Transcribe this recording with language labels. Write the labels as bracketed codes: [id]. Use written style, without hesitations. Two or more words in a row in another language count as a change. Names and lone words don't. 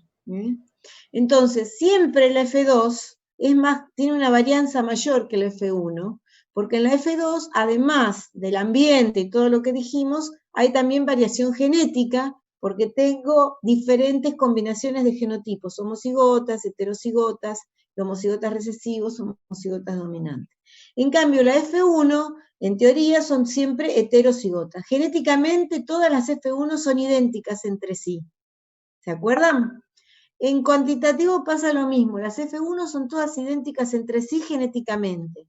[es] Entonces, siempre la F2 tiene una varianza mayor que la F1, porque en la F2, además del ambiente y todo lo que dijimos, hay también variación genética, porque tengo diferentes combinaciones de genotipos, homocigotas, heterocigotas, homocigotas recesivos, homocigotas dominantes. En cambio, la F1, en teoría, son siempre heterocigotas. Genéticamente, todas las F1 son idénticas entre sí. ¿Se acuerdan? En cuantitativo pasa lo mismo, las F1 son todas idénticas entre sí genéticamente.